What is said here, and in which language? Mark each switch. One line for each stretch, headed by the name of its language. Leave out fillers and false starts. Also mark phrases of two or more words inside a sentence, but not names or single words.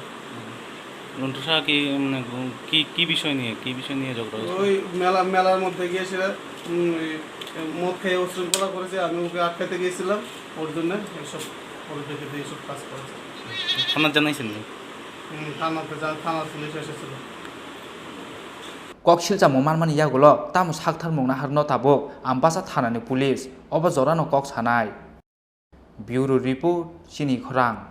Bangla: লন্টু শাহ কি বিষয় নিয়ে ঝগড়া হয়েছে? ওই মেলার মধ্যে গিয়ে সেটা মদ খেয়ে উশৃঙ্খলা করেছে, আমি ওকে আটকাতে গিয়েছিলাম, ওর জন্য এইসব পরিপ্রেক্ষিতে এইসব কাজ করেছে। থানা জানাইছেন? থানা পুলিশ এসেছিল।
Kok Borok: kok silchamo manmani yagulo tamo saktharmung na harno tabok ambasa thanani police obo jorano kok sanai.
English: Bureau report Chini Khorang.